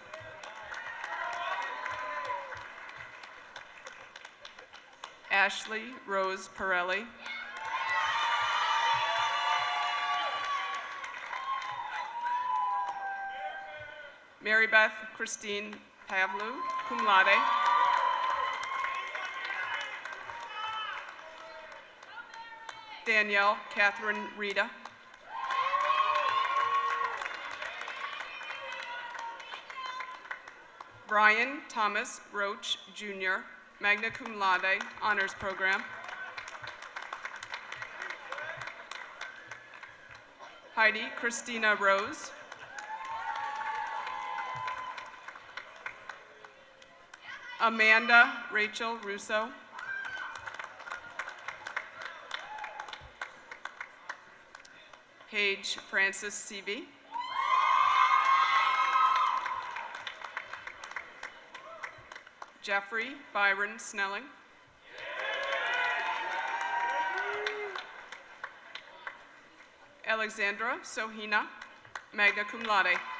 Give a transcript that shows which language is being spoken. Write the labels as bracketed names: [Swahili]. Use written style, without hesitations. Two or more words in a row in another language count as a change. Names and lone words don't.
[English] Ashley Rose Pirelli. [Latin] Mary Beth Christine Pavlu, cum laude. [English] Danielle Catherine Rita. Brian Thomas Roach, [Latin] Jr., magna cum laude, [English] honors program. Heidi Christina Rose. Amanda Rachel Russo. Paige Francis Seavey. Jeffrey Byron Snelling. [Latin] Alexandra Sohina, magna cum laude.